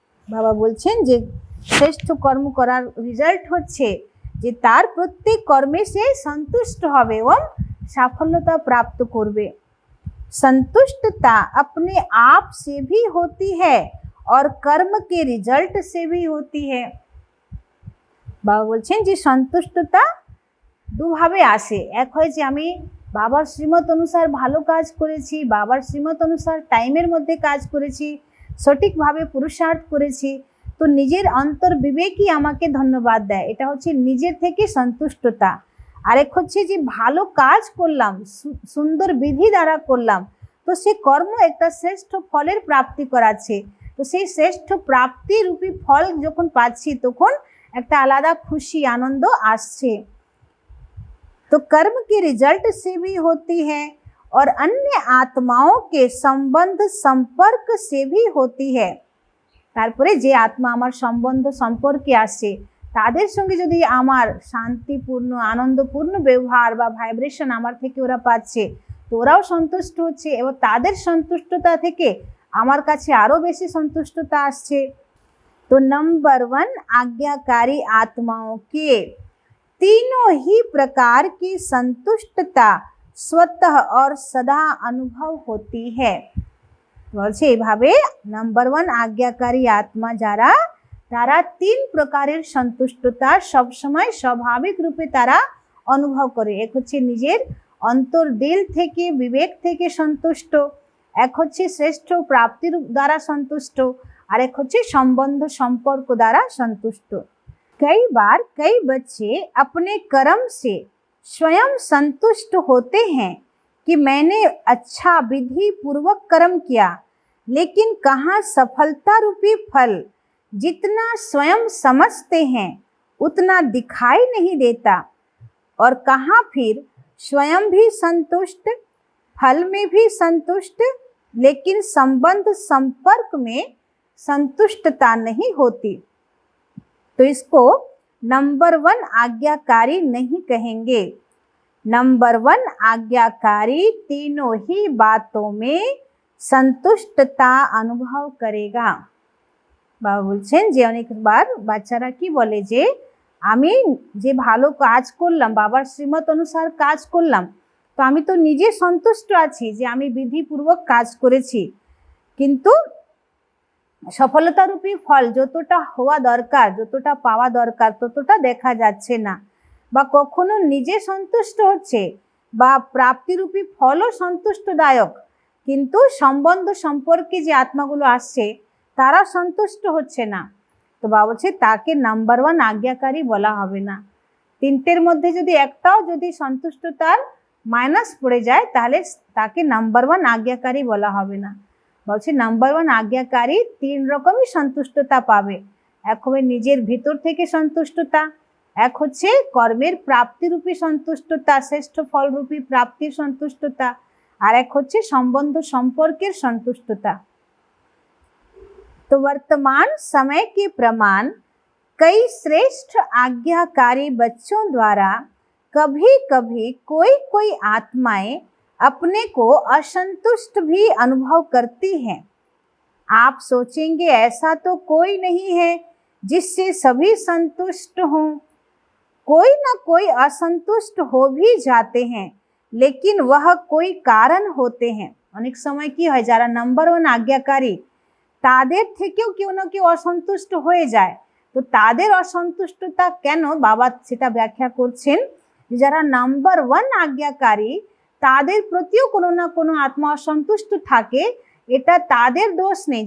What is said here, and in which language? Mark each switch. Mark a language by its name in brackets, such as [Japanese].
[Bangla] बाबा बोलছেন যে শ্রেষ্ঠ কর্ম করার রেজাল্ট হচ্ছে যে তার প্রত্যেক কর্মে সে সন্তুষ্ট হবে এবং সাফল্যতা প্রাপ্ত করবে। [Hindi] संतुष्टता अपने आप से भी होती है और कर्म के रिजल्ट से भी होती है। [Bangla] বাবা বলছেন যে সন্তুষ্টতা দুভাবে আসে। এক হয় যে আমি বাবার শ্রীমত অনুসার ভালো কাজ করেছি, বাবার শ্রীমত অনুসার টাইমের মধ্যে কাজ করেছি, সঠিকভাবে পুরুষার্থ করেছি, তো নিজের অন্তর বিবেকই আমাকে ধন্যবাদ দেয়, এটা হচ্ছে নিজের থেকে সন্তুষ্টতা। আরেক হচ্ছে যে ভালো কাজ করলাম, সুন্দর বিধি দ্বারা করলাম, তো সে কর্ম একটা শ্রেষ্ঠ ফলের প্রাপ্তি করাচ্ছে। তো সেই শ্রেষ্ঠ প্রাপ্তি রূপী ফল যখন পাচ্ছি তখন একটা আলাদা খুশি আনন্দ আসছে। [Hindi] तो कर्म के रिजल्ट से भी होती है और अन्य आत्माओं के संबंध संपर्क से भी होती है। [Bangla] তারপরে যে আত্মা আমার সম্বন্ধ সম্পর্কে আসে তাদের সঙ্গে যদি আমার শান্তিপূর্ণ আনন্দপূর্ণ ব্যবহার বা ভাইব্রেশন আমার থেকে ওরা পাচ্ছে, তো ওরাও সন্তুষ্ট হচ্ছে এবং তাদের সন্তুষ্টতা থেকে আমার কাছে আরো বেশি সন্তুষ্টতা আসছে। [Hindi] तो नंबर 1 आज्ञाकारी आत्माओं के तीनों ही प्रकार की संतुष्टता स्वतः और सदा अनुभव होती है। [Bangla] বলছে এইভাবে নাম্বার 1 আজ্ঞাকারী আত্মা যারা, তারা 3 প্রকারের সন্তুষ্টতা সবসময় স্বাভাবিক রূপে তারা অনুভব করে। এক হচ্ছে নিজের অন্তর দিল থেকে বিবেক থেকে সন্তুষ্ট, এক হচ্ছে শ্রেষ্ঠ প্রাপ্তির দ্বারা সন্তুষ্ট, আর এক হচ্ছে সম্বন্ধ সম্পর্ক দ্বারা সন্তুষ্ট। [Hindi] कई बार कई बच्चे अपने कर्म से स्वयं संतुष्ट होते हैं कि मैंने अच्छा विधि पूर्वक कर्म किया, लेकिन कहाँ सफलता रूपी फल जितना स्वयं समझते हैं उतना दिखाई नहीं देता, और कहाँ फिर स्वयं भी संतुष्ट, फल में भी संतुष्ट, लेकिन संबंध संपर्क में संतुष्टता नहीं होती। तो इसको नंबर 1 आज्ञाकारी नहीं कहेंगे। नंबर 1 आज्ञाकारी तीनों ही बातों में संतुष्टता अनुभव करेगा। [Bangla] বাবা বলছেন যে অনেকবার বাচ্চারা কি বলে যে আমি যে ভালো কাজ করলাম, বাবার শ্রীমত অনুসার কাজ করলাম, তো আমি তো নিজে সন্তুষ্ট আছি যে আমি বিধিপূর্বক কাজ করেছি, কিন্তু সফলতারূপী ফল যতটা হওয়া দরকার, যতটা পাওয়া দরকার ততটা দেখা যাচ্ছে না, বা কখনো নিজে সন্তুষ্ট হচ্ছে বা প্রাপ্তিরূপী ফলও সন্তুষ্টদায়ক, কিন্তু সম্বন্ধ সম্পর্কে যে আত্মাগুলো আসছে তারা সন্তুষ্ট হচ্ছে না। তো বাবা বলছে তাকে নাম্বার 1 আজ্ঞাকারী বলা হবে না। তিনটের মধ্যে যদি একটাও যদি সন্তুষ্টতার মাইনাস পড়ে যায় তাহলে তাকে নাম্বার 1 আজ্ঞাকারী বলা হবে না। বলছে নাম্বার 1 আজ্ঞাকারী 3 রকমই সন্তুষ্টতা পাবে। এক হবে নিজের ভিতর থেকে সন্তুষ্টতা, এক হচ্ছে কর্মের প্রাপ্তিরূপী সন্তুষ্টতা, শ্রেষ্ঠ ফলরূপী প্রাপ্তির সন্তুষ্টতা, আর এক হচ্ছে সম্বন্ধ সম্পর্কের সন্তুষ্টতা। [Hindi] तो वर्तमान समय के प्रमाण कई श्रेष्ठ आज्ञाकारी बच्चों द्वारा कभी कभी कोई कोई आत्माएं अपने को असंतुष्ट भी अनुभव करती हैं। आप सोचेंगे ऐसा तो कोई नहीं है जिससे सभी संतुष्ट हों। कोई ना कोई असंतुष्ट हो भी जाते हैं, लेकिन वह कोई कारण होते हैं। अनेक समय की [Bangla] হয় যারা নাম্বার 1 আজ্ঞাকারী তাদের থেকেও কেউ না কেউ অসন্তুষ্ট হয়ে যায়। তো তাদের অসন্তুষ্টতা কেন বাবা সেটা ব্যাখ্যা করছেন। যারা নাম্বার 1 আজ্ঞাকারী তাদের প্রতিও কোনো না কোনো আত্মা অসন্তুষ্ট থাকে, এটা তাদের দোষ নেই।